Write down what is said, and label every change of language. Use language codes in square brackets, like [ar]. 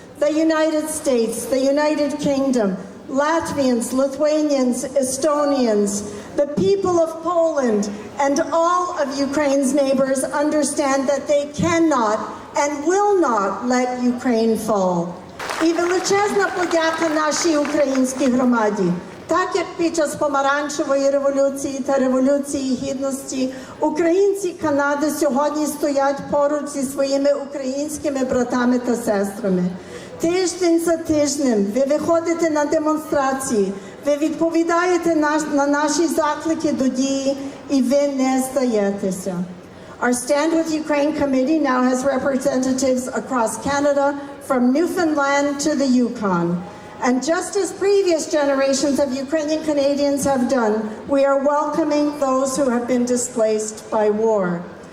[en] The United States, the United Kingdom, Latvians, Lithuanians, Estonians, the people of Poland, and all of Ukraine's neighbors understand that they cannot and will not let Ukraine fall. [uk] І величезна подяка нашій українській громаді. Так як під час помаранчевої революції та революції гідності українці Канади сьогодні стоять поруч зі своїми українськими братами та сестрами. Тиждень за тижнем ви виходите на демонстрації, ви відповідаєте на наші заклики до дії і ви не здаєтеся. [en] Our Stand With Ukraine committee now has representatives across Canada, from Newfoundland to the Yukon. And just as previous generations of Ukrainian Canadians have done, we are welcoming those who have been displaced by war.